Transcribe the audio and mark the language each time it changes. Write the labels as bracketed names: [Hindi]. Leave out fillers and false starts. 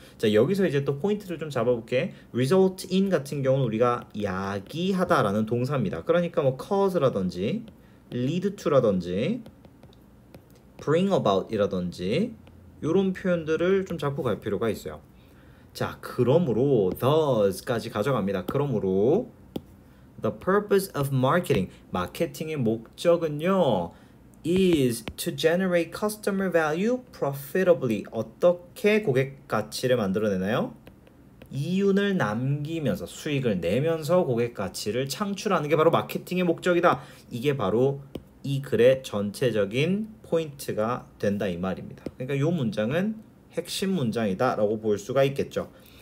[Korean] 자, 여기서 이제 또 포인트를 좀 잡아볼게. result in 같은 경우는 우리가 야기하다라는 동사입니다. 그러니까 뭐 cause라든지 lead to라든지 bring about 이라든지 이런 표현들을 좀 잡고 갈 필요가 있어요. 자, 그러므로 thus까지 가져갑니다. [English] 그러므로 the purpose of marketing, 마케팅의 목적은요 is to generate customer value profitably. [Korean] 어떻게 고객 가치를 만들어내나요? 이윤을 남기면서 수익을 내면서 고객 가치를 창출하는 게 바로 마케팅의 목적이다. 이게 바로 이 글의 전체적인 포인트가 된다 이 말입니다. 그러니까 이 문장은 핵심 문장이다 라고 볼 수가 있겠죠.